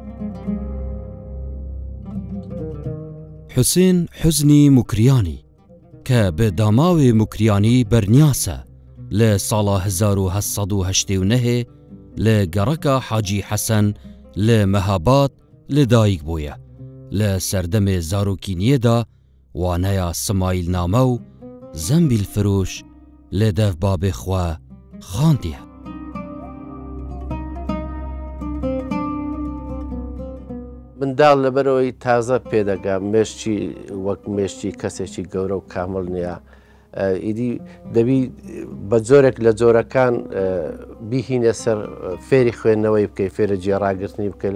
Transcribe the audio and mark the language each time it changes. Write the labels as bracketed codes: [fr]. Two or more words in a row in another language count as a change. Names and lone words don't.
[ku] Husên Huznî Mukriyanî ke bi damawê Mukriyanî bernyas e li sala 1789 li gereka Hacî Hesen li Mehabat li dayîk bûye. Li serdemê zarokîniyê da waneya Simayîlname û Zembîlfiroş li dev babê xwe xandiye. [ckb] منداڵ لەبەرەوەی تازە پێدەگا مێشتی وەک مێشتی کەسێکی گەورە و کامل نییە. ئیدی دەبی بە جۆرێک لە جۆرەکان بیهینە سەر فێری خوێندنەوەی بکەی، فێرە جێڕاگرتنی بکەی.